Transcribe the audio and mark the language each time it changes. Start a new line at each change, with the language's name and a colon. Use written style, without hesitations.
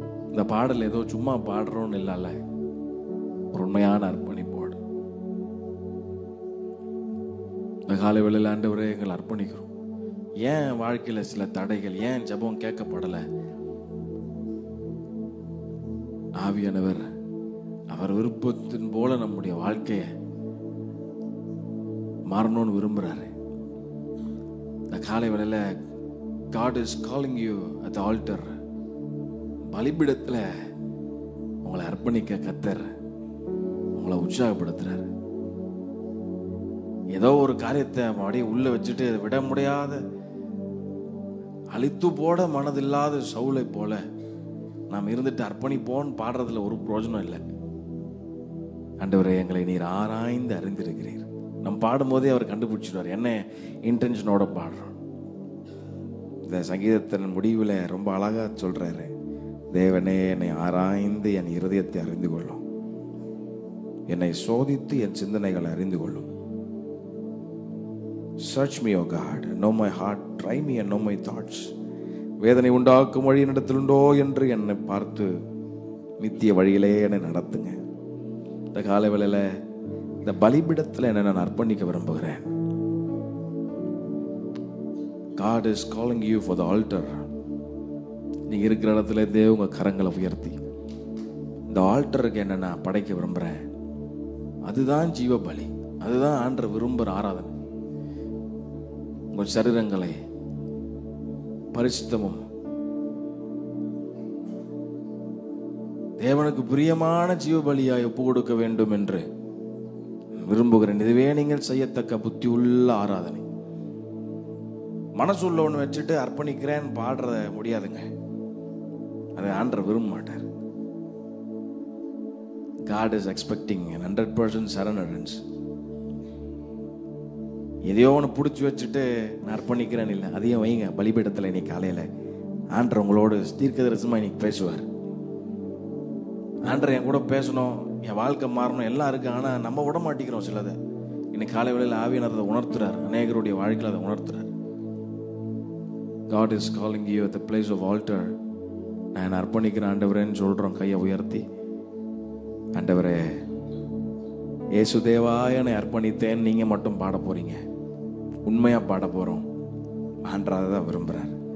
Tamil: இந்த பாடல் ஏதோ சும்மா பாடுறோன்னு இல்லைல்ல, ஒரு உண்மையான அர்ப்பணிப்போடு இந்த காலை வேளையில் ஆண்டவரே எங்களை அர்ப்பணிக்கிறோம். ஏன் வாழ்க்கையில சில தடைகள், ஏன் ஜெபம் கேட்கப்படலை? ஆவியானவர் அவர் விருப்பத்தின் போல நம்முடைய வாழ்க்கைய மாறணும்னு விரும்புறாரு. இந்த காலை வேளையில
English: God is calling you at the altar.
Tamil: பலிபீடத்துல உங்களை அர்ப்பணிக்க கர்த்தர் உங்களை உற்சாகப்படுத்துறாரு. ஏதோ ஒரு காரியத்தை அப்படியே உள்ள வச்சுட்டு விட முடியாத அழித்து போட மனதில்லாத சவுலை போல நாம் இருந்துட்டு அர்ப்பணிப்போன்னு பாடுறதுல ஒரு பிரயோஜனம் இல்லை. ஆண்டவரே, எங்களை நீர் ஆராய்ந்து அறிந்திருக்கிறீர். நம்ம பாடும்போதே அவர் கண்டுபிடிச்சிடுவார் என்ன இன்டென்ஷனோட பாடுறோம். இந்த சங்கீதத்தின் முடிவில் ரொம்ப அழகா சொல்றாரு, தேவனே என்னை ஆராய்ந்து என் இருதயத்தை அறிந்து கொள்ளும், என்னை சோதித்து என் சிந்தனைகளை அறிந்து கொள்ளும்.
English: Search me, O God, know my heart, try me and know my thoughts.
Tamil: வேதனை உண்டாக்கும் வழி என்னிடத்திலுண்டோ என்று என்னை பார்த்து நித்திய வழியிலே என்னை நடத்துங்க. இந்த காலை வேளையில இந்த பலிபீடத்தில் என்னை நான் அர்ப்பணிக்க விரும்புகிறேன்.
English: God is calling you for the altar.
Tamil: நீங்க இருக்கிற இடத்துல இருந்தே உங்க கரங்களை உயர்த்தி இந்த ஆல்டருக்கு என்ன நான் படைக்க விரும்புறேன். அதுதான் ஜீவ பலி, அதுதான் ஆண்டவர் விரும்புகிற ஆராதனை. உங்கள் சரீரங்களை பரிசுத்தமும் தேவனுக்கு பிரியமான ஜீவ பலியாய் ஒப்பு கொடுக்க வேண்டும் என்று விரும்புகிறேன். இதுவே நீங்கள் செய்யத்தக்க புத்தி உள்ள ஆராதனை. மனசு உள்ள ஒன்று வச்சுட்டு அர்ப்பணிக்கிறேன் பாடுற முடியாதுங்க. அதை ஆண்டவர் விரும்ப மாட்டார்.
English: God is expecting an 100% surrenderance.
Tamil: எதையோ ஒன்று பிடிச்சி வச்சுட்டு நான் அர்ப்பணிக்கிறேன் இல்லை, அதையும் வைங்க பலிபீடத்தில். இன்னைக்கு காலையில் ஆண்டவர் உங்களோடு தீர்க்கதரிசனமா இன்னைக்கு பேசுவார். ஆண்டவர் என் கூட பேசணும், என் வாழ்க்கை மாறணும் எல்லாம் இருக்கு. ஆனால் நம்ம விட மாட்டேங்கிறோம் சிலதை. இன்னைக்கு காலை வேளையில் ஆவியானவர் அதை உணர்த்துறார், அநேகருடைய வாழ்க்கையில் அதை உணர்த்துறார்.
English: God is calling you at the place of altar.
Tamil: நான் அர்ப்பணிக்கிறேன் ஆண்டவரேன்னு சொல்கிறோம் கையை உயர்த்தி. ஆண்டவரே, இயேசு தேவா என்னை அர்ப்பணித்தேன் நீங்க மட்டும் பாட போறீங்க. உண்மையா பாட போறோம். ஆண்டவர் தான் விரும்புறார்.